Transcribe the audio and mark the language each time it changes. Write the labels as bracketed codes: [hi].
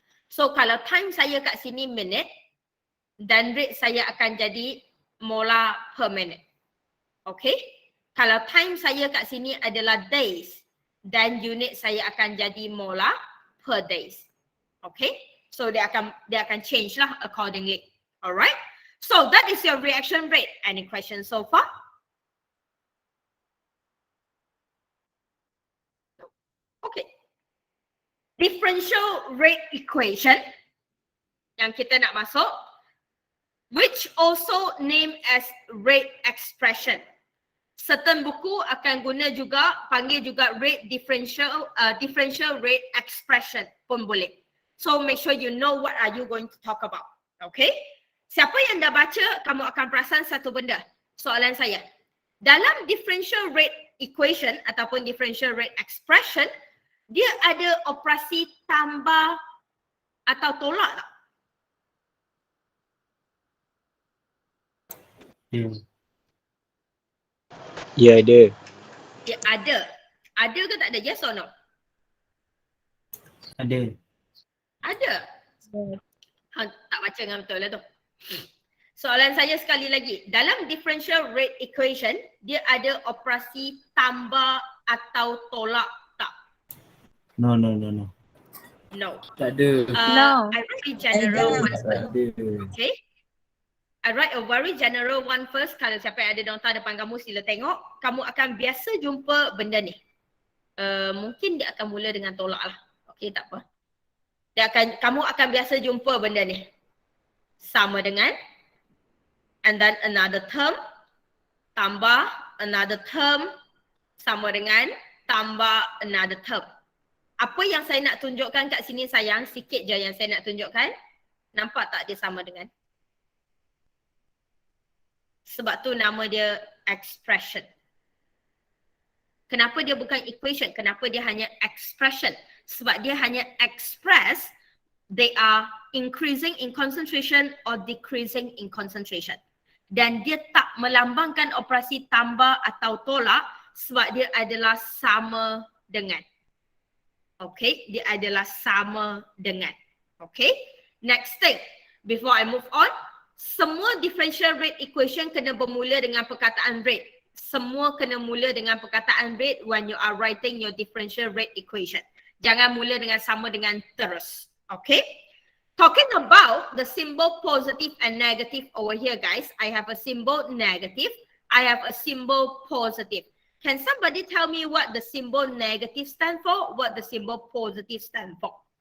[ms] So kalau time saya kat sini minute, dan rate saya akan jadi molar per minute. Okay? Kalau time saya kat sini adalah days, dan unit saya akan jadi molar per days. [en] Okay? So [ms] dia akan [en] change lah accordingly. Alright? So that is your reaction rate. Any questions so far? Okay. Differential rate equation [ms] yang kita nak masuk, [en] which also named as rate expression. [ms] Certain buku akan guna juga, panggil juga rate differential rate expression pun boleh. [en] So make sure you know what are you going to talk about. Okay? [ms] Siapa yang dah baca, kamu akan perasan satu benda. Soalan saya. Dalam differential rate equation ataupun differential rate expression, dia ada operasi tambah atau tolak tak? Ya ada. Dia ada. Ada ke tak ada? [en] Yes or no? [ms] Ada. Ada. Tak baca dengan betul lah tu. Soalan saya sekali lagi. Dalam differential rate equation, dia ada operasi tambah atau tolak tak? [en] No. No. [ms] Tak ada. [en] No. I write a general one [ms] Tak [en] first. [ms] ada. [en] Okay. I write a very general one first. [ms] Kalau siapa yang ada nota depan kamu, sila tengok. Kamu akan biasa jumpa benda ni. Mungkin dia akan mula dengan tolak lah. Okay, tak apa. Kamu akan biasa jumpa benda ni. Sama dengan, [en] and then another term, [ms] tambah another term, sama dengan, tambah another term. Apa yang saya nak tunjukkan kat sini sayang, sikit je yang saya nak tunjukkan. Nampak tak dia sama dengan? Sebab tu nama dia expression. Kenapa dia bukan equation? Kenapa dia hanya expression? Sebab dia hanya [en] express, they are increasing in concentration or decreasing in concentration. [ms] Dan dia tak melambangkan operasi tambah atau tolak sebab dia adalah sama dengan. Okay, dia adalah sama dengan. [en] Okay, next thing, before I move on, semua differential rate equation [ms] kena bermula dengan perkataan [en] rate. [ms] Semua kena mula dengan perkataan [en] rate when you are writing your differential rate equation. [ms] Jangan mula dengan sama dengan terus. [en] Okay? Talking about the symbol positive and negative over here guys. I have a symbol negative. I have a symbol positive. Can somebody tell me what the symbol negative stand for? What the symbol positive stand for?